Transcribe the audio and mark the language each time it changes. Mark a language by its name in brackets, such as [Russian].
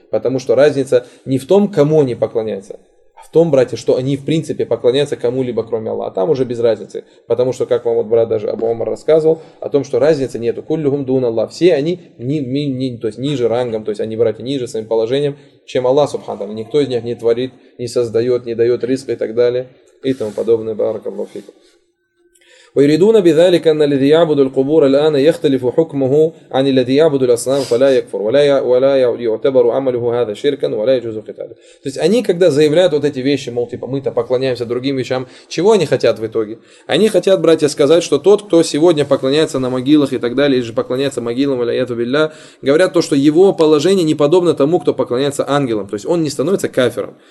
[Russian] Потому что разница не в том, кому они поклоняются, а в том, братья, что они, в принципе, поклоняются кому-либо, кроме Аллаха. А там уже без разницы. Потому что, как вам вот брат даже Абу Омар рассказывал, о том, что разницы нету. [Arabic] Куллюхум дун Аллах. [Russian] Все они то есть ниже рангом, то есть они, братья, ниже своим положением, чем Аллах, субханаллах. Никто из них не творит, не создает, не дает риск и так далее. И тому подобное. Баракаллаху фикум. [Arabic] ويريدون بذلك ان الذي يعبد القبور الان يختلف حكمه عن الذي يعبد الاصنام فلا يكفر ولا يعتبر عمله هذا شركا ولا يجوز قتاله. [Russian] То есть они когда заявляют вот эти вещи, мол, типа мы-то поклоняемся другим вещам, чего они хотят в итоге? Они хотят, братья, сказать, что тот, кто сегодня поклоняется на могилах и так далее, или же поклоняется могилам, валяяту билля, говорят то, что его положение не подобно тому, кто поклоняется ангелам, то есть он не становится кафиром.